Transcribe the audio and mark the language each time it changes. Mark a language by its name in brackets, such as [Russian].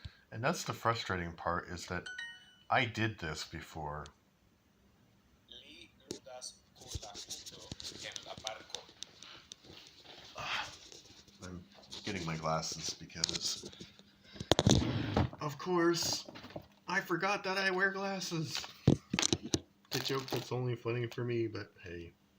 [English] And that's the frustrating part, is that I did this before. [Esperanto] Li ludas kun la hundo en la parko. [English] I'm getting my glasses because, of course, I forgot that I wear glasses. The joke that's only funny for me, but hey.